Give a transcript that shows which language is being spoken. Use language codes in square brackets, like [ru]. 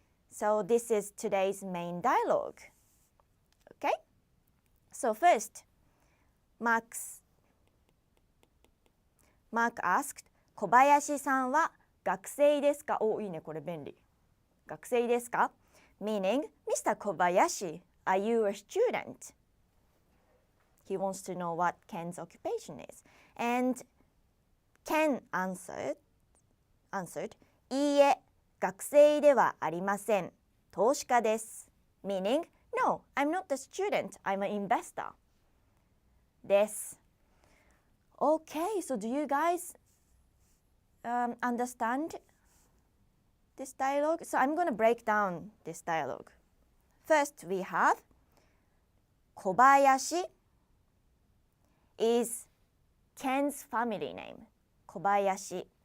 [en] So this is today's main dialogue. Okay? So first, Mark asked, [ja] 小林さんは学生ですか？お、いいね、これ便利。学生ですか？ [en] Meaning, Mr. Kobayashi, are you a student? He wants to know what Ken's occupation is. And Ken answered, [ja] いいえ、学生ではありません。投資家です。 [en] Meaning, no, I'm not a student, I'm an investor. [ja] です。 [en] Okay, so do you guys understand this dialogue? So I'm going to break down this dialogue. First, we have Kobayashi is Ken's family name. Kobayashi.